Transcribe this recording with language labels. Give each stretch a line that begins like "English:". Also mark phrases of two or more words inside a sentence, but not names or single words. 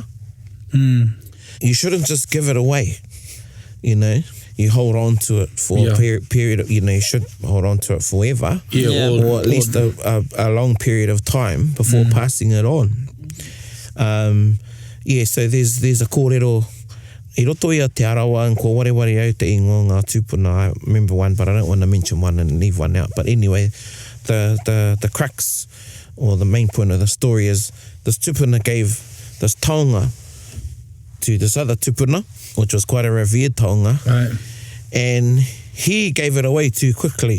English: You shouldn't just give it away, you know. You hold on to it for a period of, you know, you should hold on to it forever. Yeah. Or at least a long period of time before passing it on. So there's a
Māori: kōrero i roto ia te arawa and ko wareware au te ingo ngā tūpuna.
English: I remember one, but I don't want to mention one and leave one out. But anyway, the crux or the main point of the story is this tūpuna gave this taonga to this other tūpuna, which was quite a revered taonga. Right. And he gave it away too quickly.